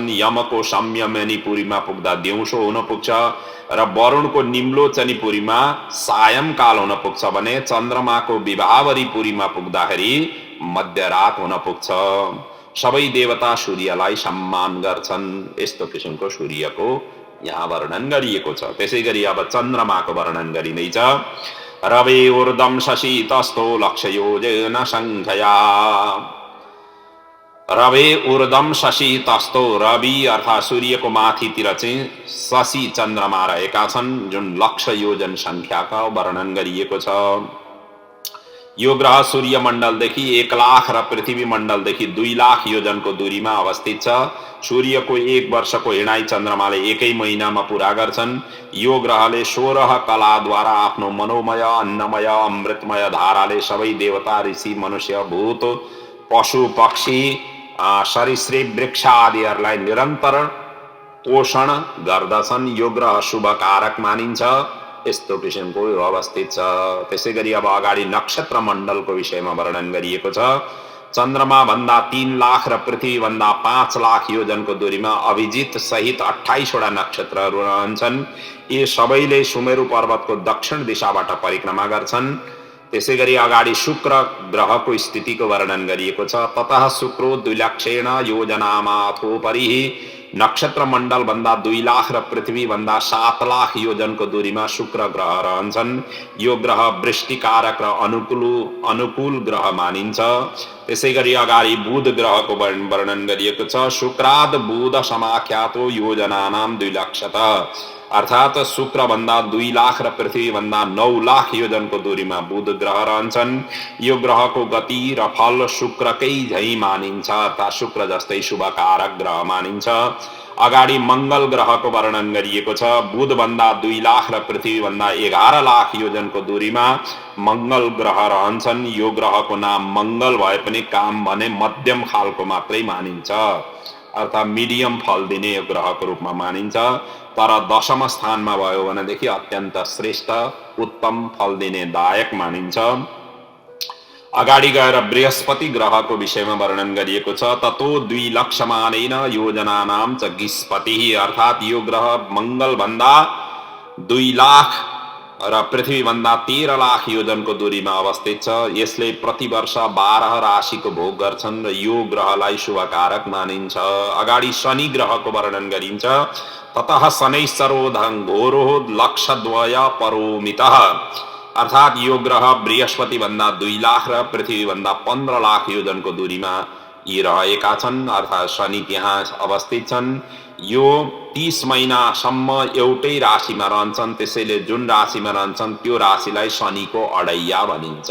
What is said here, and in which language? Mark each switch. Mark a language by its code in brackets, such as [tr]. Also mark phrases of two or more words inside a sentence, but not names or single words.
[ne] यमको संयमनीपुरीमा पुग्दा दिउँसो हुन पुग्छ र वरुणको निम्लोचनीपुरीमा सायंकाल हुन पुग्छ भने चन्द्रमाको विभावरीपुरीमा पुग्दाखेरि मध्यरात हुन पुग्छ। सबै देवता सूर्यलाई सम्मान गर्छन्। यस्तो किसिमको सूर्यको यहाँ वर्णन गरिएको छ। त्यसै गरी अब चन्द्रमाको वर्णन गरिँदैछ। [sa] रवे ऊर्ध्वं शशि तस्थो लक्ष्य योजन संख्या। रवे ऊर्ध्वं शशि तस्थो, [ne] रवि अर्थात् सूर्यको माथितिर चाहिँ शशि चन्द्रमा रहेका छन्, जुन लक्ष्य योजन संख्याका वर्णन गरिएको छ। यो ग्रह सूर्य मण्डलदेखि 1 लाख र पृथ्वी मण्डलदेखि 2 लाख योजनको दूरीमा अवस्थित छ। सूर्यको 1 वर्षको हिँडाइ चन्द्रमाले 1 महिनामा पूरा गर्छन्। यो ग्रहले 16 कलाद्वारा आफ्नो मनोमय, अन्नमय, अमृतमय धाराले सबै देवता, ऋषि, मनुष्य, भूत, पशु, पक्षी, सरीसृप, वृक्ष आदिहरूलाई निरन्तर पोषण गर्दछन्। यो ग्रह शुभकारक मानिन्छ। यस्तो किसिमको अवस्थित छ। त्यसै गरी अब अगाडि नक्षत्र मण्डलको विषयमा वर्णन गरिएको छ। चन्द्रमा भन्दा 3 लाख र पृथ्वी भन्दा 5 लाख योजनको दूरीमा अभिजित सहित 28 वटा नक्षत्रहरू रहन्छन्। यी सबैले सुमेरु पर्वतको दक्षिण दिशाबाट परिक्रमा गर्छन्। त्यसै गरी अगाडि शुक्र ग्रहको स्थितिको वर्णन गरिएको छ। [sa] ततः शुक्रो 2 लक्षेण योजनामाथोपरि, [ne] नक्षत्र मण्डल भन्दा 2 लाख र पृथ्वी भन्दा 7 लाख योजनको दूरीमा शुक्र ग्रह रहन्छन्। यो ग्रह वृष्टिकारक र अनुकूल ग्रह मानिन्छ। त्यसै गरी अगाडि बुध ग्रहको वर्णन गरिएको छ। [sa] शुक्राद बुध समाख्यातो योजनानां 2 लक्षतः, [ne] अर्थात् शुक्र भन्दा 2 लाख र पृथ्वी भन्दा 9 लाख योजनको दूरीमा बुध ग्रह रहन्छन्। यो ग्रहको गति र फल शुक्रकै झै मानिन्छ, अर्थात् शुक्र जस्तै शुभकारक ग्रह मानिन्छ। अगाडि मंगल ग्रहको वर्णन गरिएको छ। बुध भन्दा 2 लाख र पृथ्वी भन्दा 11 लाख योजनको दूरीमा मंगल ग्रह रहन्छन्। यो ग्रहको नाम मंगल भए पनि काम भने मध्यम खालको मात्रै मानिन्छ, अर्थात् मिडियम फल दिने यो ग्रहको रूपमा मानिन्छ। तर 10औं स्थानमा भयो भनेदेखि अत्यन्त श्रेष्ठ उत्तम फल दिने दायक मानिन्छ। अगाडि गएर बृहस्पति ग्रहको विषयमा वर्णन गरिएको छ। [sa] ततो 2 लक्षमानेन योजनानां च गिस्पतिः, [ne] अर्थात् यो ग्रह मंगल भन्दा 2 लाख र पृथ्वी भन्दा 13 लाख योजनको दूरीमा अवस्थित छ। यसले प्रतिवर्ष 12 राशिको भोग गर्छन् र यो ग्रहलाई शुभकारक मानिन्छ। अगाडि शनि ग्रहको वर्णन गरिन्छ। [sa] ततः शनैश्चरोधं घोरो लक्षद्वय परोमितः, [ne] अर्थात् यो ग्रह बृहस्पति भन्दा 2 लाख र पृथ्वी भन्दा 15 लाख योजनको दूरीमा यी रहेका छन्, अर्थात् शनि त्यहाँ अवस्थित छन्। यो 30 महिनासम्म एउटै राशिमा रहन्छन्। त्यसैले जुन राशिमा रहन्छन् त्यो राशिलाई शनिको अडैया भनिन्छ।